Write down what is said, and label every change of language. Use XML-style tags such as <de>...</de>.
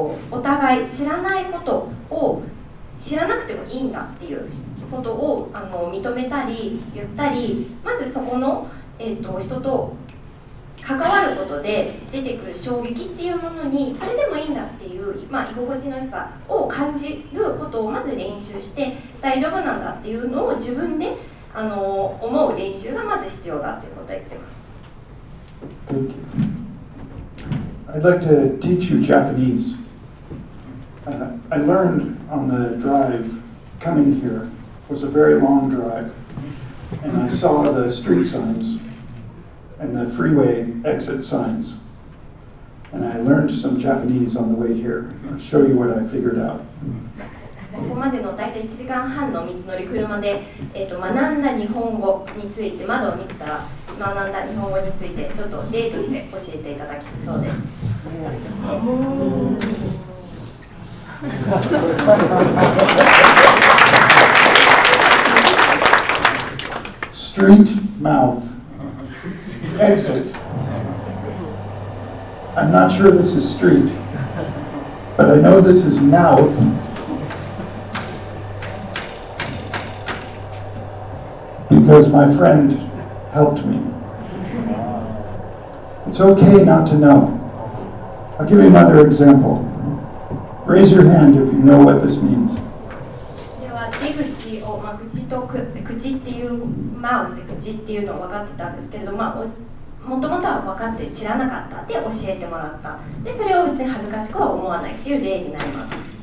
<ja>お互い知らないことを知らなくてもいいんだっていうことを認めたり言ったり、まずそこの、人と関わることで出てくる衝撃っていうものにそれでもいいんだっていう、居心地の良さを感じることをまず練習して大丈夫なんだっていうのを自分で思う練習がまず必要だということを言ってます。</ja> <en>Thank you. I'd like to teach you Japanese. I learned on the drive coming here. It was a very long drive, and I saw the street signs and the freeway exit signs. And I learned some Japanese on the way here. I'll show you what I figured out.</en> <ja>ここまでの大体1時間半の道のり車で、学んだ日本語について窓を見てたら学んだ日本語についてちょっと例として教えていただけるそうです。</ja> <en>Street mouth exit. I'm not sure this is street, but I know this is mouth. Because my friend helped me. It's okay not to know. I'll give you another example. Raise your hand if you know what this means.</en> <ja>では出口を、口っていうマウって口っていうのを分かってたんですけれども、もともとは分かって知らなかったで教えてもらった。でそれを別に恥ずかしくは思わないっていう例になります。</ja>